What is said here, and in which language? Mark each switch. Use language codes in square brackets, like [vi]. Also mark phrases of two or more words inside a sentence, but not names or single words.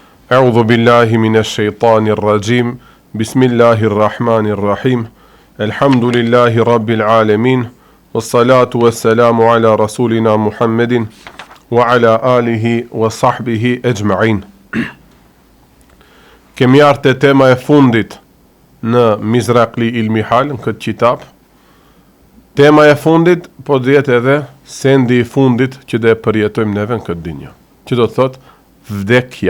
[ar] أعوذ بالله من الشيطان الرجيم. بسم الله الرحمن الرحيم. الحمد لله رب العالمين. والصلاة والسلام على رسولنا محمد وعلى آله وصحبه أجمعين. [sq] Kemi ardhur te tema e fundit në Mizraqli il-Mihal, në këtë kitab. Tema e fundit, po dhjetë edhe sendi i fundit që dhe përjetojmë neve në këtë dinja, që do të thot vdekja.